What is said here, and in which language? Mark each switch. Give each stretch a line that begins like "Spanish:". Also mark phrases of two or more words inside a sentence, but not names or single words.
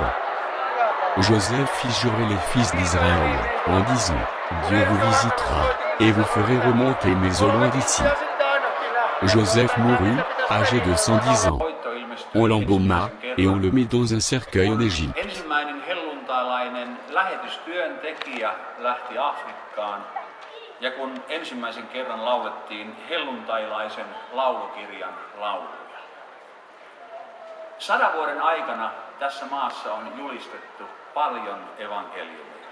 French: Joseph fit jurer les fils d'Israël, en disant: Dieu vous visitera, et vous ferez remonter mais au loin d'ici. Joseph mourut, âgé de 110 ans. On l'embauma, et on le mit dans un cercueil en Égypte.
Finnish: Ja kun ensimmäisen kerran laulettiin helluntailaisen laulukirjan lauluja. 100 vuoden aikana tässä maassa on julistettu paljon evankeliumia.